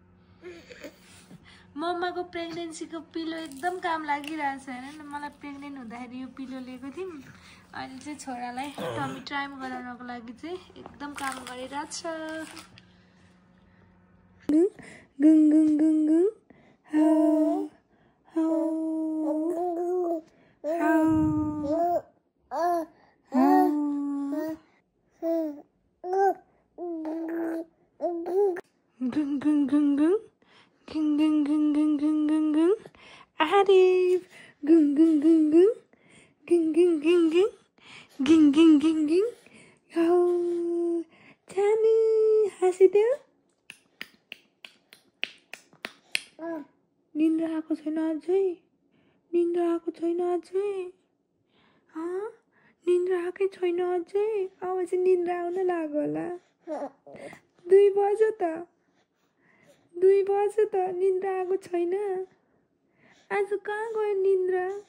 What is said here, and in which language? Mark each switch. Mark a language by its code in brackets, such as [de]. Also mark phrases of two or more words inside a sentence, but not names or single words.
[ne] मम्माको प्रेग्नेन्सीको पिलो एकदम काम लागिरहेछ हैन मलाई प्रेग्नेन्ट हुँदाखेरि यो पिलो लिएको थियौँ अहिले चाहिँ छोरालाई [en] tummy time [ne] गराउनको लागि चाहिँ एकदम काम गरिरहेछ गुङ गुङ गुङ गुङ हाउ हाउ Gung gung gung gung gung gung gung gung gung gung gung Arif gung gung gung gung gung gung gung gung gung gung gung gung oh Tanu हाँसिदेऊ निन्द्रा आएको छैन अझै निन्द्रा आएको छैन अझै निन्द्रा आएकै छैन अझै अब चाहिँ निन्द्रा आउन लाग्यो होला 2 बज्यो त निन्द्रा आएको छैन आज कहाँ गयो निन्द्रा